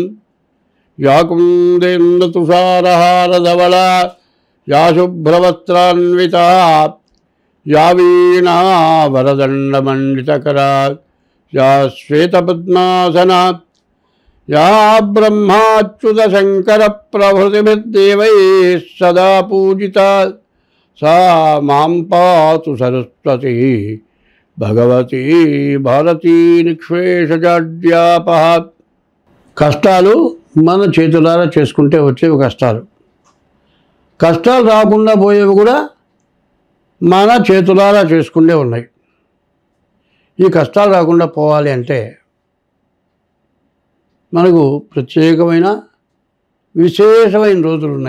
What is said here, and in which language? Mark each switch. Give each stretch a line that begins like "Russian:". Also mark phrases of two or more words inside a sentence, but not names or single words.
Sanskrit: या कुन्देन्दुतुषारहारधवला या शुभ्रवस्त्रान्विता या वीणा वरदण्डमण्डितकरा या श्वेतपद्मासना या ब्रह्माच्युतशङ्करप्रभृतिभिर्देवैः सदा पूजिता सा मां पातु सरस्वती भगवती भारती निःशेषजाड्यापः।
Telugu: కష్టాలు మన చేతులారా చేసుకుంటే వచ్చేవి కష్టాలు. కష్టాలు రాకుండా పోయేవి కూడా మన చేతులారా చేసుకుంటే ఉన్నాయి. ఈ కష్టాలు రాకుండా పోవాలి అంటే మనకు ప్రత్యేకమైన విశేషమైన రోజులు ఉన్నాయి.